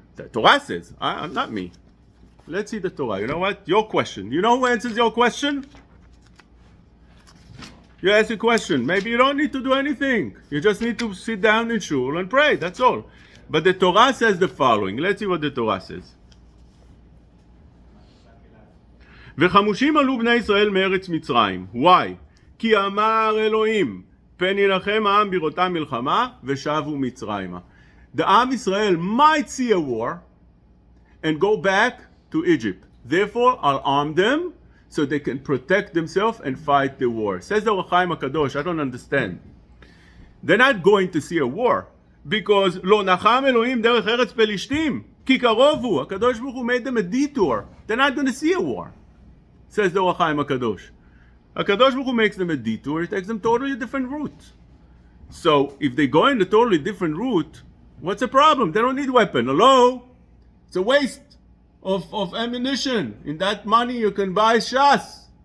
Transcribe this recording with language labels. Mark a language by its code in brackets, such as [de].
[en] The Torah says, not me. Let's see the Torah. You know what? Your question. You know who answers your question? You ask a question. Maybe you don't need to do anything. You just need to sit down in shul and pray. That's all. But the Torah says the following. Let's see what the Torah says. [he] וחמושים עלו בני ישראל מארץ מצרים. Why? כי אמר אלוהים, פן ילחם העם בראותם מלחמה, ושבו מצרימה. [en] The Am Israel might see a war and go back to Egypt. Therefore, I'll arm them so they can protect themselves and fight the war. Says the Or HaChaim HaKadosh, I don't understand. They're not going to see a war because [he] לא נחם אלוהים דרך ארץ פלישתים, כי קרוב הוא. [en] הקדוש ברוך הוא made them a detour. They're not going to see a war. Says the Or HaChaim HaKadosh. HaKadosh Baruch Hu makes them a detour. It takes them totally different route. So if they go in a totally different route, what's the problem? They don't need weapon. Hello? It's a waste of ammunition. In that money you can buy shas.